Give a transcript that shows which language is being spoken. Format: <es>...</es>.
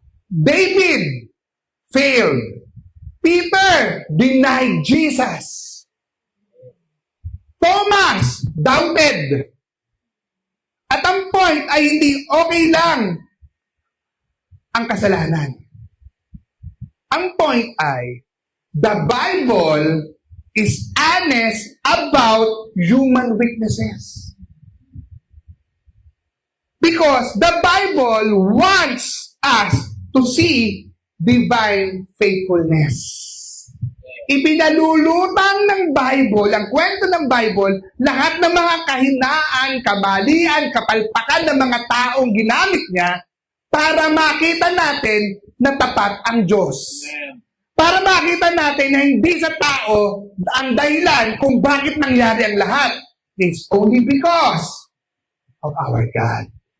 <en>David failed. Peter denied Jesus. Thomas doubted.</en> <tl>At ang point ay hindi okay lang ang kasalanan. Ang point ay,</tl> <en>the Bible is honest about human weaknesses. Because the Bible wants us to see divine faithfulness.</en> <tl>Ipinalulutang ng Bible, ang kwento ng Bible, lahat ng mga kahinaan, kamalian, kapalpakan ng mga taong ginamit niya para makita natin na tapat ang Diyos. Para makita natin na hindi sa tao ang dahilan kung bakit nangyari ang lahat.</tl> <en>It's only because of our God.</en>